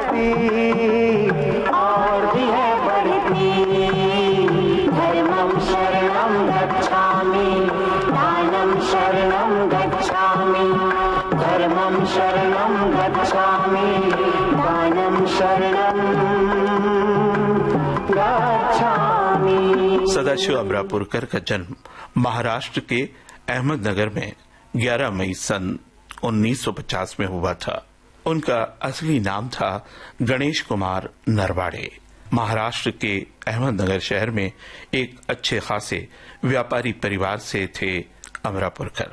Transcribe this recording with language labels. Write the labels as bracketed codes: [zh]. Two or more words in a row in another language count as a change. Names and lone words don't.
[hi] और भी है बढ़ती। [pi] धर्मं शरणं गच्छामि, दानं शरणं गच्छामि, धर्मं शरणं गच्छामि, दानं शरणं गच्छामि। [hi] सदाशिव अमरापुरकर का जन्म महाराष्ट्र के अहमदनगर में 11 मई सन 1950 में हुआ था। उनका असली नाम था गणेश कुमार नरवाड़े। महाराष्ट्र के अहमदनगर शहर में एक अच्छे खासे व्यापारी परिवार से थे अमरापुरकर।